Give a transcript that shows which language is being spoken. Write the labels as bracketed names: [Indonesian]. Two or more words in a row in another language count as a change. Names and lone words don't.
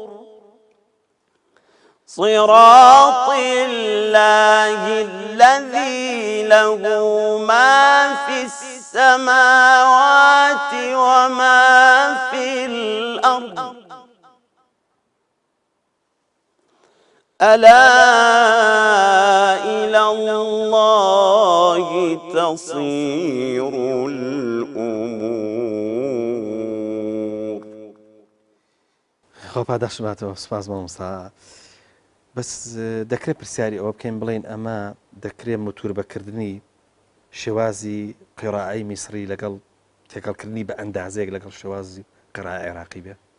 [Arabic] صراط الله الذي له ما في السماوات وما في الأرض ألا إلى الله تصير الأمور. [Central Kurdish] خۆ پاداشماتەوە سپاس مامۆستا. بەس دەکرێت پرسیاری ئەوە بکەین بڵێن ئەمە دەکرێت متور بەکردنی شێوازی قیڕاعەی میسری لەگەڵ تێکەڵکردنی بە ئەندازەیەک لەگەڵ شێوازی قیڕاعەی عێراقی بێت؟